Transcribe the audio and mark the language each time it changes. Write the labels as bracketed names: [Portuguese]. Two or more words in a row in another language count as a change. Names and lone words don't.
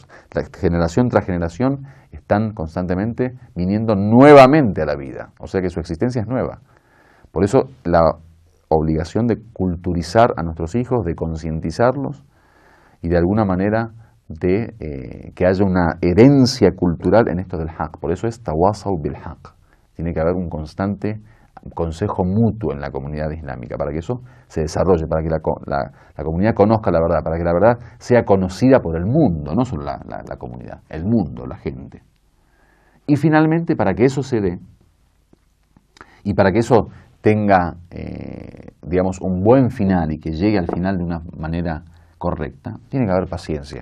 [Spanish] Generación tras generación están constantemente viniendo nuevamente a la vida, o sea que su existencia es nueva. Por eso la obligación de culturizar a nuestros hijos, de concientizarlos y de alguna manera de que haya una herencia cultural en esto del haqq. Por eso es [Arabic] تواصوا بالحق. [Spanish] Tiene que haber un constante consejo mutuo en la comunidad islámica para que eso se desarrolle, para que la comunidad conozca la verdad, para que la verdad sea conocida por el mundo, no solo la comunidad, el mundo, la gente. Y finalmente, para que eso se dé y para que eso tenga, digamos, un buen final y que llegue al final de una manera correcta, tiene que haber paciencia.